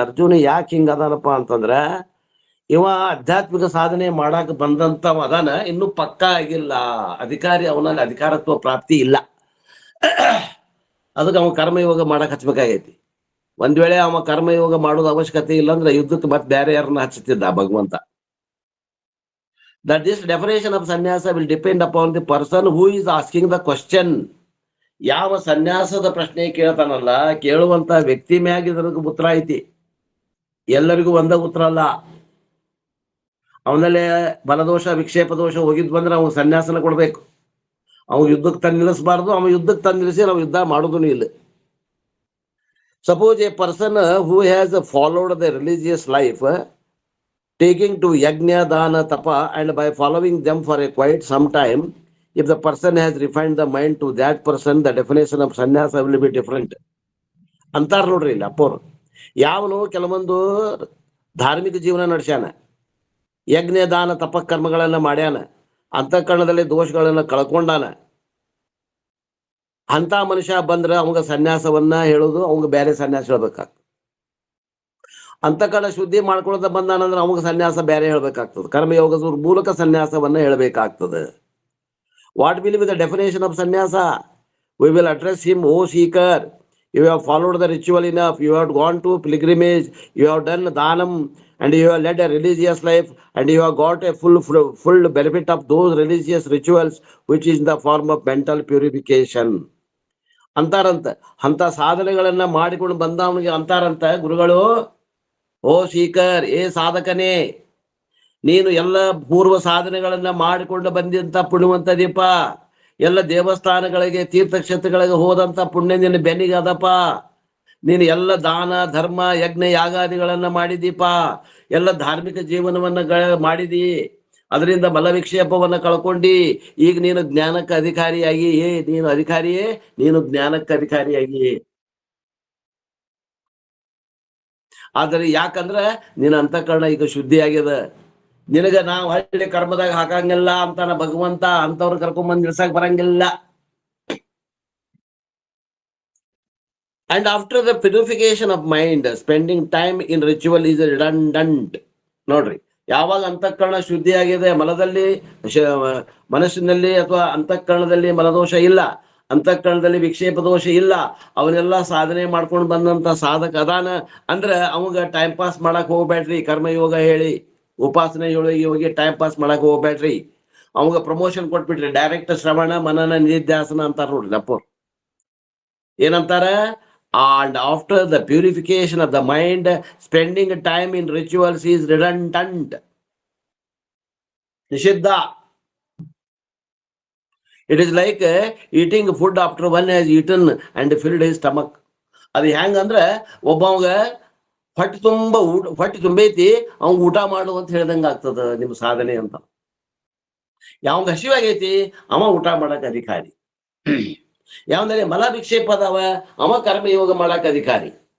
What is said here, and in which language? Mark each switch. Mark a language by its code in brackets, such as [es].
[kn] ಅರ್ಜುನ ಯಾಕೆ ಹಿಂಗ ಅದಾನಪ್ಪ ಅಂತಂದ್ರ, ಇವ ಆಧ್ಯಾತ್ಮಿಕ ಸಾಧನೆ ಮಾಡಾಕ ಬಂದಂತವ ಅದಾನ, ಇನ್ನು ಪಕ್ಕಾ ಆಗಿಲ್ಲ. ಅಧಿಕಾರಿ, ಅವನಲ್ಲಿ ಅಧಿಕಾರತ್ವ ಪ್ರಾಪ್ತಿ ಇಲ್ಲ. ಅದಕ್ಕೆ ಅವ ಕರ್ಮಯೋಗ ಮಾಡಕ್ ಹಚ್ಬೇಕಾಗೈತಿ. ಒಂದ್ ವೇಳೆ ಅವ ಕರ್ಮಯೋಗ ಮಾಡೋದು ಅವಶ್ಯಕತೆ ಇಲ್ಲ ಅಂದ್ರೆ ಯುದ್ಧಕ್ಕೆ ಮತ್ತೆ ಬೇರೆ ಯಾರನ್ನ ಹಚ್ಚುತ್ತಿದ್ದ ಭಗವಂತ. [en] That this definition of sannyasa will depend upon the person who is asking the question. [kn] ಯಾವ ಸನ್ಯಾಸದ ಪ್ರಶ್ನೆ ಕೇಳ್ತಾನಲ್ಲ, ಕೇಳುವಂತ ವ್ಯಕ್ತಿ ಮ್ಯಾಗ ಇದಕ್ಕೆ ಉತ್ತರ ಐತಿ. ಎಲ್ಲರಿಗೂ ಒಂದ ಉತ್ತರ ಅಲ್ಲ. ಅವನಲ್ಲಿ ಬಲದೋಷ, ವಿಕ್ಷೇಪ ದೋಷ ಹೋಗಿದ್ ಬಂದ್ರೆ ಅವ್ನು ಸನ್ಯಾಸನ ಕೊಡ್ಬೇಕು. ಅವ್ನು ಯುದ್ಧಕ್ಕೆ ತಂದು ನಿಲ್ಲಿಸಬಾರ್ದು. ಅವ್ನು ಯುದ್ಧಕ್ಕೆ ತಂದು ನಿಲ್ಲಿಸಿ ನಾವು ಯುದ್ಧ ಮಾಡೋದೂ ಇಲ್ಲ. [en] Suppose a person who has followed the religious life, taking to yajna, dana, tapa, and by following them for a quite some time, if the person has refined the mind to that person, the definition of sannyasa will be different. [kn] ಅಂತಾರ ನೋಡ್ರಿ ಇಲ್ಲಿ ಅಪ್ಪೋರು. ಯಾವನು ಕೆಲವೊಂದು ಧಾರ್ಮಿಕ ಜೀವನ ನಡೆಸ್ಯಾನ, ಯಜ್ಞ ದಾನ ತಪ ಕರ್ಮಗಳನ್ನ ಮಾಡ್ಯಾನ, ಅಂತಃಕರಣದಲ್ಲಿ ದೋಷಗಳನ್ನ ಕಳ್ಕೊಂಡಾನ, ಅಂತ ಮನುಷ್ಯ ಬಂದ್ರೆ ಅವಂಗ ಸನ್ಯಾಸವನ್ನ ಹೇಳೋದು, ಅವಂಗ ಬೇರೆ ಸನ್ಯಾಸ ಹೇಳ್ಬೇಕಾಗ್ತದೆ. ಅಂತಃಕರಣ ಶುದ್ಧಿ ಮಾಡ್ಕೊಳ್ತಾ ಬಂದಾನಂದ್ರೆ ಅವಾಗ ಸನ್ಯಾಸ ಬೇರೆ ಹೇಳ್ಬೇಕಾಗ್ತದೆ. ಕರ್ಮಯೋಗದ ಮೂಲಕ ಸನ್ಯಾಸವನ್ನ ಹೇಳ್ಬೇಕಾಗ್ತದೆ. [en] What will be the definition of sannyasa? We will address him, o seeker, you have followed the ritual enough, you have gone to pilgrimage, you have done dhanam, and you have led a religious life, and you have got a full benefit of those religious rituals, which is in the form of mental purification. [kn] ಅಂತಾರಂತ. ಅಂತ ಸಾಧನೆಗಳನ್ನ ಮಾಡಿಕೊಂಡು ಬಂದವನಿಗೆ ಅಂತಾರಂತ ಗುರುಗಳು, [en] ಓ ಸೀಕರ್, [kn] ಏ ಸಾಧಕನೇ, ನೀನು ಎಲ್ಲ ಪೂರ್ವ ಸಾಧನೆಗಳನ್ನ ಮಾಡಿಕೊಂಡು ಬಂದಂತ ಪುಣ್ಯವಂತ ದೀಪ. ಎಲ್ಲ ದೇವಸ್ಥಾನಗಳಿಗೆ, ತೀರ್ಥಕ್ಷೇತ್ರಗಳಿಗೆ ಹೋದಂತ ಪುಣ್ಯ ನಿನ್ನ ಬೆನ್ನಿಗೆ ಅದಪ್ಪ. ನೀನು ಎಲ್ಲ ದಾನ ಧರ್ಮ ಯಜ್ಞ ಯಾಗಾದಿಗಳನ್ನ ಮಾಡಿದೀಪ. ಎಲ್ಲ ಧಾರ್ಮಿಕ ಜೀವನವನ್ನ ಮಾಡಿದಿ. ಅದರಿಂದ ಬಲ ವಿಕ್ಷೇಪವನ್ನ ಕಳ್ಕೊಂಡಿ. ಈಗ ನೀನು ಜ್ಞಾನಕ್ಕೆ ಅಧಿಕಾರಿಯಾಗಿ, ನೀನು ಅಧಿಕಾರಿಯೇ, ನೀನು ಜ್ಞಾನಕ್ಕೆ ಅಧಿಕಾರಿಯಾಗಿ. ಆದರೆ ಯಾಕಂದ್ರ ನಿನ್ನ ಅಂತಃಕರಣ ಈಗ ಶುದ್ಧಿ ಆಗ್ಯದ. ನಿನಗ ನಾವು ಹಳ್ಳಿ ಕರ್ಮದಾಗ ಹಾಕಂಗಿಲ್ಲ ಅಂತಾನ ಭಗವಂತ. ಅಂತವ್ರು ಕರ್ಕೊಂಡ್ ನಿಲ್ಸಕ್ ಬರಂಗಿಲ್ಲ. [en] And after the purification of mind, spending time in ritual is redundant. [kn] ನೋಡ್ರಿ, ಯಾವಾಗ ಅಂತಃಕರಣ ಶುದ್ಧಿ ಆಗಿದೆ, ಮಲದಲ್ಲಿ ಮನಸ್ಸಿನಲ್ಲಿ ಅಥವಾ ಅಂತಃಕರಣದಲ್ಲಿ ಮಲದೋಷ ಇಲ್ಲ, ಅಂತಃಕರಣದಲ್ಲಿ ವಿಕ್ಷೇಪ ದೋಷ ಇಲ್ಲ, ಅವನ್ನೆಲ್ಲ ಸಾಧನೆ ಮಾಡ್ಕೊಂಡು ಬಂದಂತ ಸಾಧಕ ಅದಾನ ಅಂದ್ರ ಅವಾಗ ಟೈಮ್ ಪಾಸ್ ಮಾಡಕ್ ಹೋಗ್ಬೇಡ್ರಿ. ಕರ್ಮಯೋಗ ಹೇಳಿ ಉಪಾಸನೆ ಹೋಗಿ ಟೈಮ್ ಪಾಸ್ ಮಾಡಕ್ ಹೋಗ್ಬೇಡ್ರಿ. ಅವಾಗ ಪ್ರಮೋಷನ್ ಕೊಟ್ಬಿಟ್ರಿ. ಡೈರೆಕ್ಟ್ ಶ್ರವಣ ಮನನ ನಿಧಿಧ್ಯಾಸನ ಅಂತಾರ ನೋಡ್ರಿ ಅಪ್ಪ. ಏನಂತಾರ? [en] And after the purification of the mind, spending time in rituals is redundant. Nishiddha. It is like eating food after one has eaten and filled his stomach. [kn] ಅದು ಹೆಂಗಂದ್ರ ಒಬ್ಬವಾಗ ಹೊಟ್ಟೆ ತುಂಬೈತಿ, ಅವ್ನ್ ಊಟ ಮಾಡು ಅಂತ ಹೇಳ್ದಂಗ ಆಗ್ತದ ನಿಮ್ ಸಾಧನೆ ಅಂತ. ಯಾವಂಗ ಹಸಿವಾಗೈತಿ ಅವ ಊಟ ಮಾಡಕ್ ಅಧಿಕಾರಿ. ಯಾವಂದ್ರೆ ಮಲ ವಿಕ್ಷೇಪ ಅದಾವ ಅವ ಕರ್ಮಯೋಗ ಮಾಡಕ್ ಅಧಿಕಾರಿ.